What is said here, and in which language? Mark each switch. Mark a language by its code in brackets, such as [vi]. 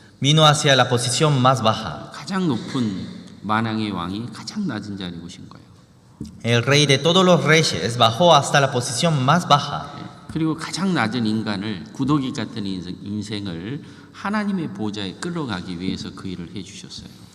[es] Vino hacia la posición más baja. [ko] 가장 높은 만왕의 왕이 가장 낮은 자리에 오신 거예요. [es] El rey de todos los reyes bajó hasta la posición más baja. [ko] 그리고 가장 낮은 인간을 구더기 같은 인생을 하나님의 보좌에 끌어가기 위해서 그 일을 해주셨어요.